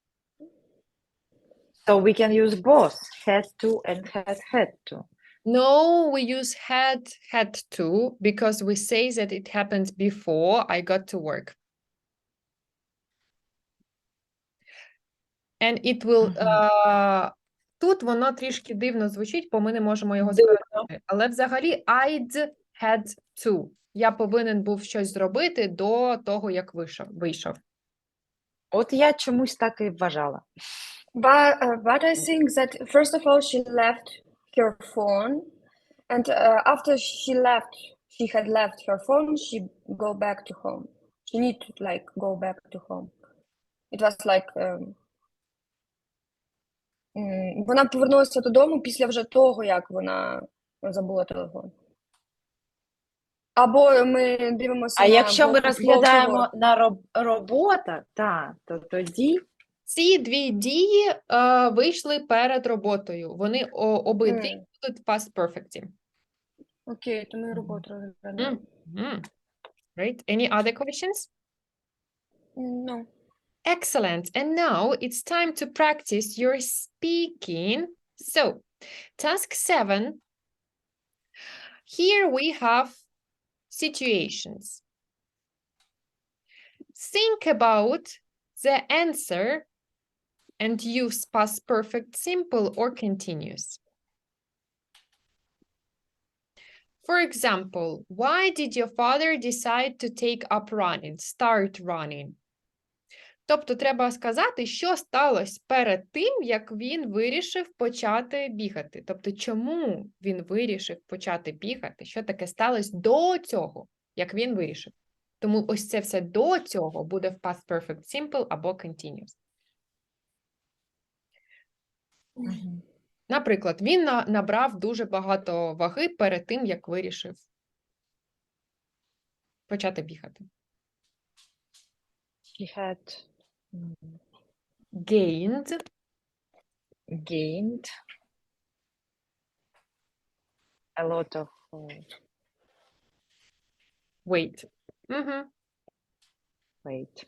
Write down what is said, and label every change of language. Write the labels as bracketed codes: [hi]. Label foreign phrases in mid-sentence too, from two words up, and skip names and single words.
[en] So we can use both had to and had to. No, we use had to because we say that it happened before I got to work. And it will [uk] тут воно трішки дивно звучить, бо ми не можемо його скоротити. Але взагалі [en] I'd had to. [uk] Я повинен був щось зробити до того, як вийшов. От я чомусь так і вважала. [en] But I think that first of all she left her phone, and after she had left her phone, she go back to home. She need to like go back to home. It was like [uk] вона повернулася додому після вже того, як вона забула телефон. Або ми дивимося А на якщо ми [en] go to [uk] розглядаємо [en] work. [uk] на робота, то тоді Ці дві дії вийшли перед роботою. Вони обидві будуть в [en] past perfect. [uk] Окей, то ми роботу розглядаємо. [en] Great. Any other questions? No. Excellent. And now it's time to practice your speaking. So, task 7. Here we have situations. Think about the answer and use past perfect simple or continuous. For example, why did your father decide to take up running, start running? [uk] Тобто треба сказати, що сталося перед тим, як він вирішив почати бігати. Тобто, чому він вирішив почати бігати, що таке сталося до цього, як він вирішив. Тому ось це все до цього буде в [en] past perfect simple [uk] або continuous. Наприклад, він набрав дуже багато ваги перед тим, як вирішив почати бігати. [en] he had Gained a lot of weight. weight.